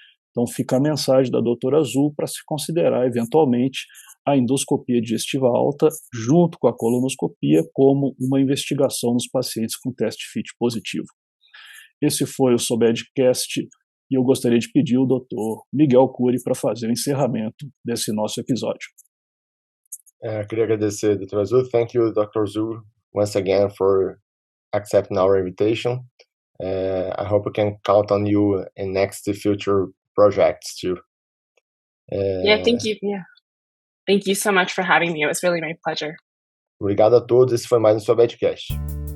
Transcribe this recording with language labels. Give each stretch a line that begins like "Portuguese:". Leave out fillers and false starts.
Portuguese: Então fica a mensagem da doutora Zhou para se considerar eventualmente a endoscopia digestiva alta junto com a colonoscopia como uma investigação nos pacientes com teste FIT positivo. Esse foi o SOBEDCast e eu gostaria de pedir ao Dr. Miguel Koury para fazer o encerramento desse nosso episódio. Queria agradecer, Dr. Zhou.
English: Thank you, Dr. Zhou, once again for accepting our invitation. I hope we can count on you in next future projects too. Thank you. Yeah. Thank you so much for having me. It was really my pleasure.
Portuguese: Obrigado a todos. Esse foi mais um SOBEDCast.